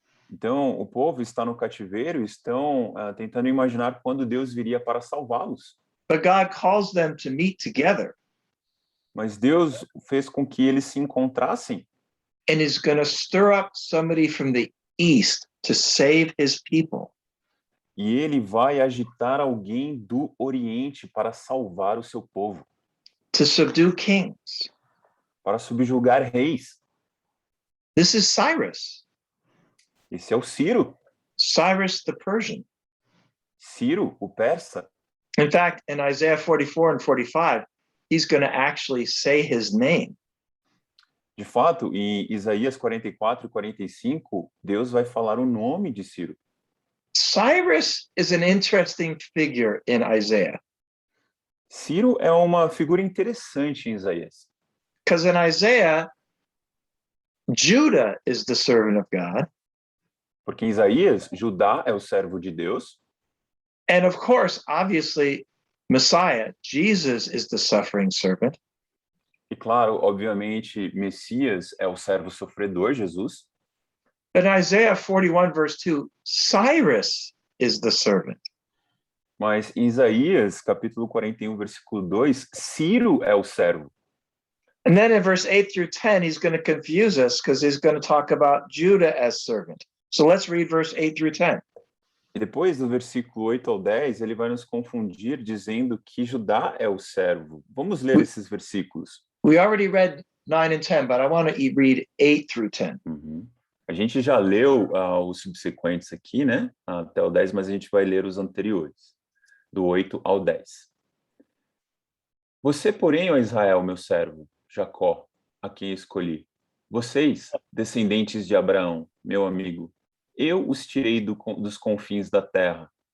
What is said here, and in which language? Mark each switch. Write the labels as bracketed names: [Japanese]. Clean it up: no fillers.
[Portuguese] Então, o povo está no cativeiro e estão tentando imaginar quando Deus viria para salvá-los. [English] But God calls them to meet together [Portuguese] Mas Deus fez com que eles se encontrassem [English] and is going to stir up somebody from the east to save his people. [Portuguese] e ele vai agitar alguém do Oriente para salvar o seu povo, [English] To subdue kings. [Portuguese] para subjugar reis. [English] This is Cyrus. [Portuguese] Esse é o Ciro, [English] Cyrus the Persian. [Portuguese] Ciro, o persa. [English] In fact, in Isaiah 44 and 45, he's going to actually say his name. [Portuguese] De fato, em Isaías 44 e 45, Deus vai falar o nome de Ciro. [English] Cyrus is an interesting figure in Isaiah [Portuguese] Ciro é uma figura interessante em Isaías, [English] because in Isaiah, Judah is the servant of God. [Portuguese] porque em Isaías, Judá é o servo de Deus, [English] And of course, obviously, Messiah, Jesus is the suffering servant. [Portuguese] e claro, obviamente, Messias é o servo sofredor, Jesus. [English] But in Isaiah 41, verse 2, Cyrus is the servant. [Portuguese] Mas em Isaías, capítulo 41, versículo 2, Ciro é o servo. [English] And then in verse 8 through 10, he's going to confuse us because he's going to talk about Judah as servant. So let's read verse 8 through 10. [Portuguese] E depois, do versículo 8 ao 10, ele vai nos confundir dizendo que Judá é o servo. Vamos ler esses versículos. [English] We already read 9 and 10, but I want to read 8 through 10. [Portuguese] A gente já leu os subsequentes aqui, né? Até o 10, mas a gente vai ler os anteriores, do 8 ao 10. Você, porém, ó Israel, meu servo, Jacó, a quem escolhi. Vocês, descendentes de Abraão, meu amigo, eu os tirei dos confins da terra.